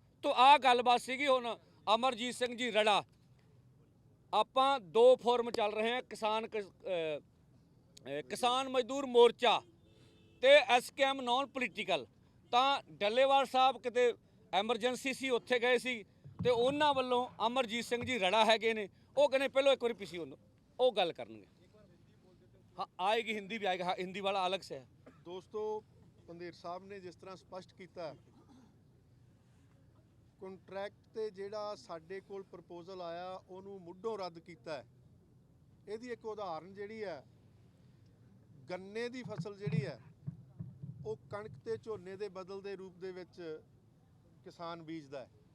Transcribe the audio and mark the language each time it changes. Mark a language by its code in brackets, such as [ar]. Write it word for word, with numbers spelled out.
[pa] ਤੋ ਆ ਗੱਲਬਾਤ ਸੀਗੀ ਹੁਣ ਅਮਰਜੀਤ ਸਿੰਘ ਜੀ ਰੜਾ। ਆਪਾਂ ਦੋ ਫੋਰਮ ਚੱਲ ਰਹੇ ਹਾਂ, ਕਿਸਾਨ ਕ- ਅਹ, ਅਹ, ਕਿਸਾਨ ਮਜ਼ਦੂਰ ਮੋਰਚਾ ਤੇ ਐਸਕੇਐਮ ਨਾਨ ਪੋਲੀਟੀਕਲ। ਤਾਂ ਡੱਲੇਵਾਲ ਸਾਹਿਬ ਕਿਤੇ ਐਮਰਜੈਂਸੀ ਸੀ, ਉੱਥੇ ਗਏ ਸੀ ਤੇ ਉਹਨਾਂ ਵੱਲੋਂ ਅਮਰਜੀਤ ਸਿੰਘ ਜੀ ਰੜਾ ਹੈਗੇ ਨੇ, ਉਹ ਕਹਿੰਦੇ ਪਹਿਲਾਂ ਇੱਕ ਵਾਰੀ ਪਿਸੀ ਉਹਨੂੰ, ਉਹ ਗੱਲ ਕਰਨਗੇ। [hi] हाँ आएगी हिंदी भी आएगा। हाँ हिंदी वाला अलग से है। [pa] ਦੋਸਤੋ, ਪੰਧੇਰ ਸਾਹਿਬ ਨੇ ਜਿਸ ਤਰ੍ਹਾਂ ਸਪਸ਼ਟ ਕੀਤਾ ਹੈ, ਕੰਟਰੈਕਟ ਤੇ ਜਿਹੜਾ ਸਾਡੇ ਕੋਲ ਪ੍ਰਪੋਜ਼ਲ ਆਇਆ ਉਹਨੂੰ ਮੁੱਢੋਂ ਰੱਦ ਕੀਤਾ ਹੈ। ਇਹਦੀ ਇੱਕ ਉਦਾਹਰਨ ਜਿਹੜੀ ਹੈ, ਗੰਨੇ ਦੀ ਫਸਲ ਜਿਹੜੀ ਹੈ ਉਹ ਕਣਕ ਤੇ ਝੋਨੇ ਦੇ ਬਦਲ ਦੇ ਰੂਪ ਦੇ ਵਿੱਚ ਕਿਸਾਨ ਬੀਜਦਾ ਹੈ,